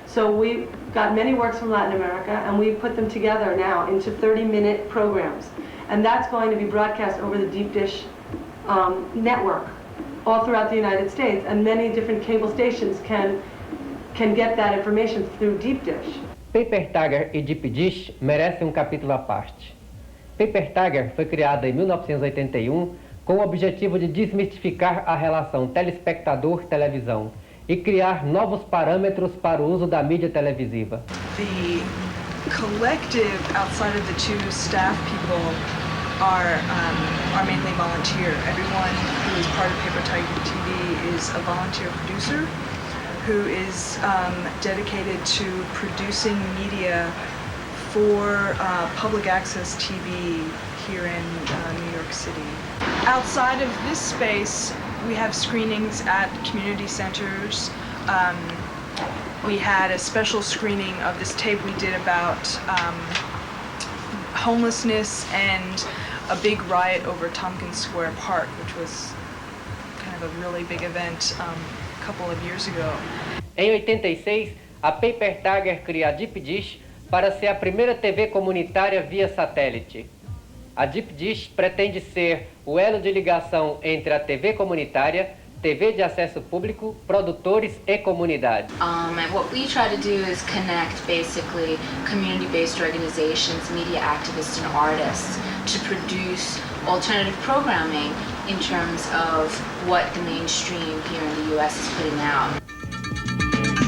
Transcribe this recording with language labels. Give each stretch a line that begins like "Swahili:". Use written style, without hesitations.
English: So we got many works from Latin America, and we put them together now into 30-minute programs, and that's going to be broadcast over the Deep Dish network all throughout the United States, and many different cable stations can get that information through Deep Dish.
Portuguese: Paper Tiger e Deep Dish merecem capítulo à parte. Paper Tiger foi criada em 1981 com o objetivo de desmistificar a relação telespectador-televisão e criar novos parâmetros para o uso da mídia televisiva.
English: The collective outside of the two staff people are mainly volunteer. Everyone who is part of Paper Tiger TV is a volunteer producer who is dedicated to producing media for public access TV here in New York City. Outside of this space, we have screenings at community centers. We had a special screening of this tape we did about homelessness and a big riot over Tompkins Square Park, which was kind of a really big event a couple of years ago.
Portuguese: Em 86, a Paper Tiger cria a Deep Dish para ser a primeira TV comunitária via satélite. A Deep Dish pretende ser o elo de ligação entre a TV comunitária, TV de acesso público, produtores e comunidade.
English: And what we try to do is connect basically community-based organizations, media activists and artists to produce alternative programming in terms of what the mainstream here in the US is putting out.